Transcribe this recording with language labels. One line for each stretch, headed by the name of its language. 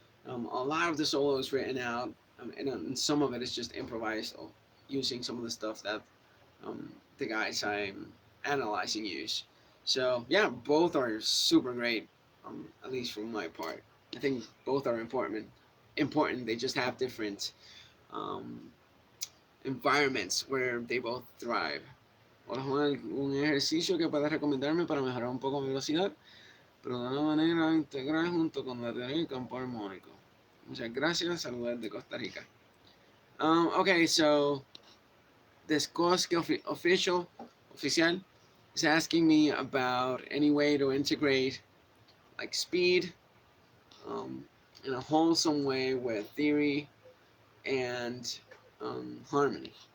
English: A lot of the solo is written out, and some of it is just improvised, using some of the stuff that um, the guys I'm analyzing use. So yeah, both are super great, at least from my part. I think both are important. Important. They just have different um, environments where they both thrive.
Spanish: Hola Juan, un ejercicio que puedes recomendarme para mejorar un poco mi velocidad, pero de una manera integral junto con la teoría del campo armónico. Muchas gracias, saludos de Costa Rica.
English: Okay, so this Koski official is asking me about any way to integrate like speed um, in a wholesome way with theory and harmony.